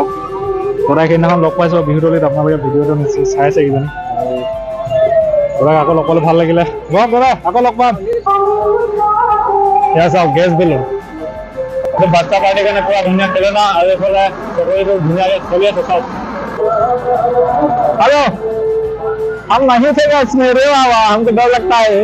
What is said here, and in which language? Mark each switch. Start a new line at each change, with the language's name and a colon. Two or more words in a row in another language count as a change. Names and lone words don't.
Assamese: সদায় সেইদিনাখন লগ পাইছোঁ বিহুতলিত, আপোনালোকে ভিডিঅ'টো নিশ্চয় চাইছে কিজানি। দাদাক আকৌ লগ পালে ভাল লাগিলে। বহক দাদা, আকৌ লগ পাম। এয়া চাওক
English: gas balloon,
Assamese: বাচ্চা পাৰ্টিৰ কাৰণে পুৰা ধুনীয়া খেলনা। আৰু এইফালে চকৰিটো ধুনীয়াকৈ চলি আছে চাওক।
Hindi: हेलो, हम नहीं थे इसमें रे बाबा, हमको डर लगता है।